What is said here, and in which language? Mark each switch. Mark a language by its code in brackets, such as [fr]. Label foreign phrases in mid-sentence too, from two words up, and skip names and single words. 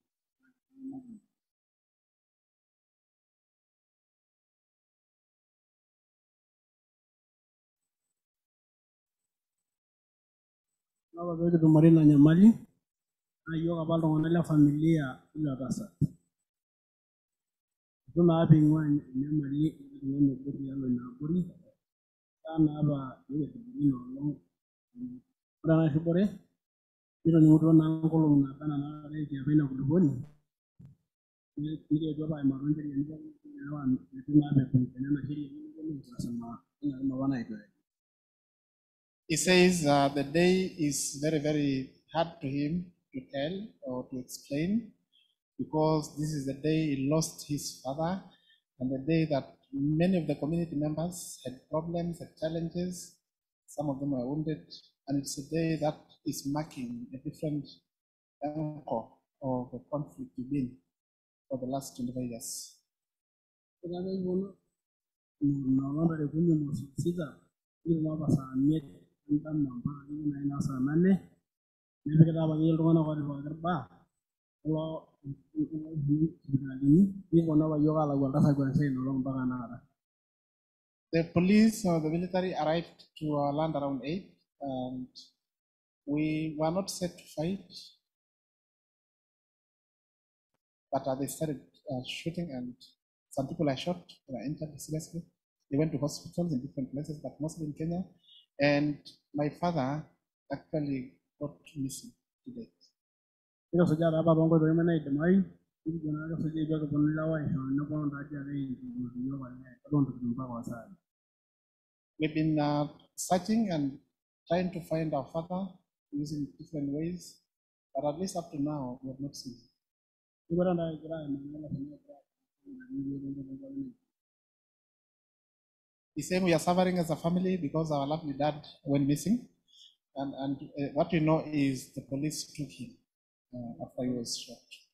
[mas] ore apa peekitumore ina nyamali naa iyiok apa iltung'anak le familia ilo tasat itu naa piing'ua enyamali oltung'ani obo tialo ina abori etaa naapa peekirribuni ina olong. Ore ena rribore nitoning'utuo naa nkolong'i naaba enaa naarare apa ina kulukuoni nikietuo apa aimaki incheriani pookin neeku itu naa peeponu nena sheriani nikiponu aisuma apa naitore. [en] He says the day is very, very hard to him to tell or to explain because this is the day he lost his father and the day that many of the community members had problems, had challenges, some of them were wounded, and it's a day that is marking a different anchor of the conflict we've been for the last 25 years. [mas] Nikitum apa saa 5 endama mpaka nikitum naa saa 8 nepikita apake iltung'anak ootipikaki irbaa kulo sipitalini nikiponu apa yiok aalau oltasat kuanzia ina olong mpaka tenakata. [en] The police or the military arrived to our land around 8 and we were not set to fight, but they started shooting and some people are shot, they were injured seriously. They went to hospitals in different places, but mostly in Kenya. And my father actually got missing today. [mas] Nikisuja taa apa toonkoitoi naidimayu nikijo naa kisuja itu kiponu ilewa aisho neponu taadi ake aipimoki yiok olee toontokitin mpaka wasaai. [en] We've been searching and trying to find our father using different ways, but at least up to now we have not seen him. He's saying we are suffering as a family because our lovely dad went missing, and what we know is the police took him after he was shot.